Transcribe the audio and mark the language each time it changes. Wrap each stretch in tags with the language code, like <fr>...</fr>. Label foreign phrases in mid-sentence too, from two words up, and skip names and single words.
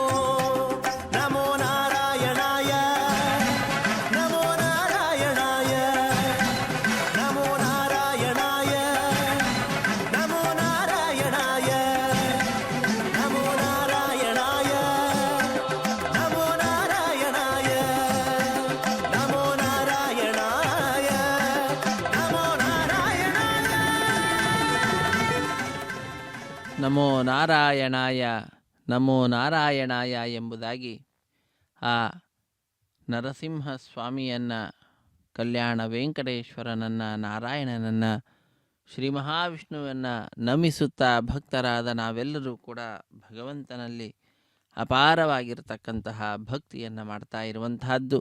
<sa>नमो नारायणाय नमो नारायणाय नमो नारायणाय नमो नारायणाय नमो नारायणाय नमो नारायणाय नमो नारायणाय नमो नारायणाय ನಮೋ ನಾರಾಯಣಾಯ ನಮೋ ನಾರಾಯಣಾಯ</sa> <kn>ಎಂಬುದಾಗಿ ಆ ನರಸಿಂಹ ಸ್ವಾಮಿಯನ್ನು, ಕಲ್ಯಾಣ ವೆಂಕಟೇಶ್ವರನನ್ನು, ನಾರಾಯಣನನ್ನು, ಶ್ರೀ ಮಹಾವಿಷ್ಣುವನ್ನು ನಮಿಸುತ್ತಾ ಭಕ್ತರಾದ ನಾವೆಲ್ಲರೂ ಕೂಡ ಭಗವಂತನಲ್ಲಿ ಅಪಾರವಾಗಿರತಕ್ಕಂತಹ ಭಕ್ತಿಯನ್ನು ಮಾಡ್ತಾ ಇರುವಂತಹದ್ದು.</kn>